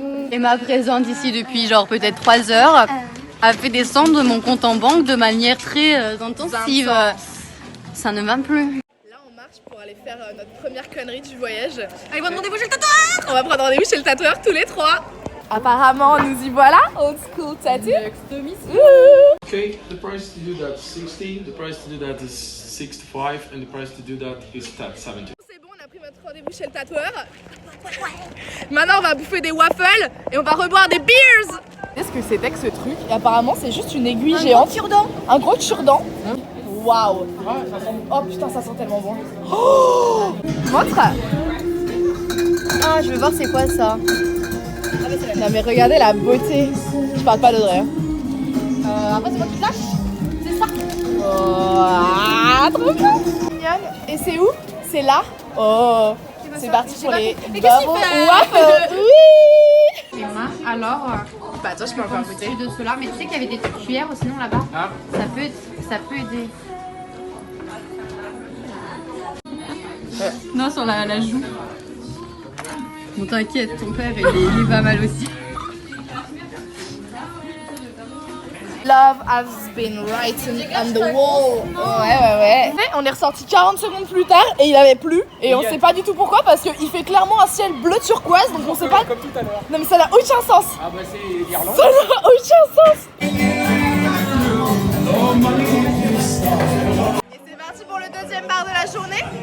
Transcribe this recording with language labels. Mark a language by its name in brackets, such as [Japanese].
[French] Emma présente ici depuis genre peut-être 3 heures a fait descendre mon compte en banque de manière très intensive. Ça ne va plus. Là, on marche pour aller faire notre première connerie du voyage. Allez, prendre rendez-vous chez le tatoueur. On va prendre rendez-vous chez le tatoueur tous les 3. Apparemment, nous y voilà. [English] Old school tattoo. Okay, the price to do that is 60, the price to do that is 65, and the price to do that is 70. [French] C'est bon, on a pris notre rendez-vous chez le tatoueur. Maintenant, on va bouffer des waffles et on va reboire des beers. Qu'est-ce que c'était que ce truc? Et apparemment, c'est juste une aiguille géante. Un gros cure-dent. Waouh. Oh putain, ça sent tellement bon. Oh, montre. Ah, je veux voir c'est quoi ça. Non mais regardez la beauté. Je parle pas d'Audrey. Après c'est moi qui te lâche. C'est ça. Oh, trop bien. Mignonne. Et c'est où? C'est là. Oh. C'est parti pour les bubble waffles. Oui. Emma, alors Bah toi je peux encore goûter. de cela, mais tu sais qu'il y avait des petites cuillères sinon là-bas. Ah. Ça peut aider. Non, sur la joue. Bon, t'inquiète, ton père il va mal aussi. [English] Love has been written on the wall. [French] Ouais. On est ressorti 40 secondes plus tard et il avait plu. Et on sait pas du tout pourquoi parce qu'il fait clairement un ciel bleu turquoise donc on sait pas. Comme tout à l'heure. Non mais ça n'a aucun sens. Ah bah c'est l'Irlande. Ça n'a aucun sens. Et c'est parti pour le 2e bar de la journée.